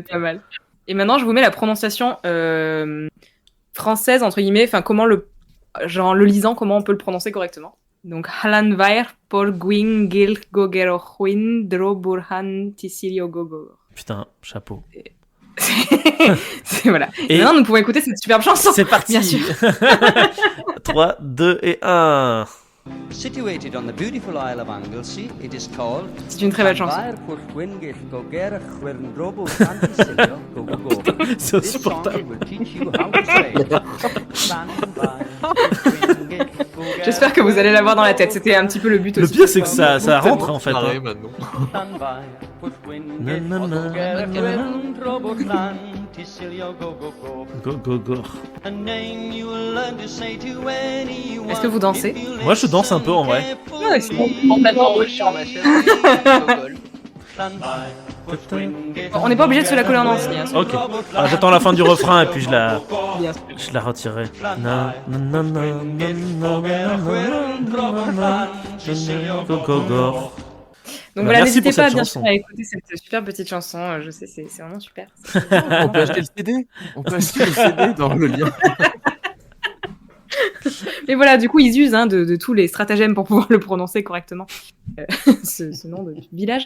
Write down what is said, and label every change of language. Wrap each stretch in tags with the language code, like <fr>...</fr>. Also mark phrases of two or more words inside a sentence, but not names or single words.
<fr>Et maintenant, je vous mets la prononciation française, entre guillemets, enfin, comment le lisant, comment on peut le prononcer correctement. Donc, Llynfar Porgwyngyll Gogerochwindrobochanta Cilia Gogogor. Putain, chapeau. Voilà. Et Et- maintenant, nous pouvons écouter cette superbe chanson. C'est parti. Bien sûr. 3, 2 et 1.</fr> <en>Situated on the beautiful Isle of Anglesey, it is called</en> <fr>C'est une très belle chanson. C'est insupportable. J'espère que vous allez l'avoir dans la tête. C'était un petit peu le but Le aussi. pire, c'est que ça rentre en fait. Pareil, Hein. maintenant.</fr> <en>Go, go, go.</en> <fr>Est-ce que vous dansez? Moi, je danse un peu en vrai. Ouais, c'est bon. Complètement Moi, je suis sur ma chaise. je rigole. On n'est pas obligé de se la coller en entier. Hein, Ok. Ah, j'attends la fin du refrain et puis je la bien sûr. retirerai. Na, na, na, na, na, na, na, na, na,</fr> <en>go, go, go.</en> <fr>Donc Bah, voilà, merci n'hésitez pour pas cette bien chanson. sûr à écouter cette super petite chanson. Je sais, c'est vraiment super. On peut acheter le CD. On peut acheter le CD dans le lien. Mais voilà, du coup, ils usent de tous les stratagèmes pour pouvoir le prononcer correctement, ce nom de village.</fr>